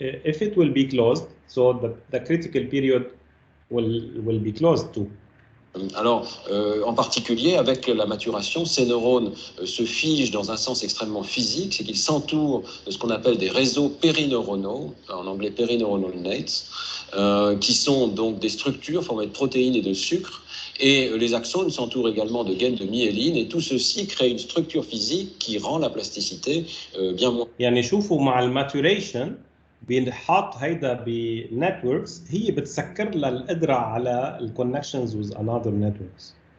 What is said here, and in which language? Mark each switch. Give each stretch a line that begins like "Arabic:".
English: If it will be closed, so the critical period will be closed too.
French: Alors, en particulier, avec la maturation, ces neurones se figent dans un sens extrêmement physique, c'est qu'ils s'entourent de ce qu'on appelle des réseaux périneuronaux, en anglais périneuronal nets, qui sont donc des structures formées de protéines et de sucre, et les axones s'entourent également de gaines de myéline, et tout ceci crée une structure physique qui rend la plasticité bien moins.
Arabic: يعني شوفوا مع الماتوريشن بينحط هيدا بنتوركس هي بتسكر للقدره على الكونكشنز وذ انذر نتوركس.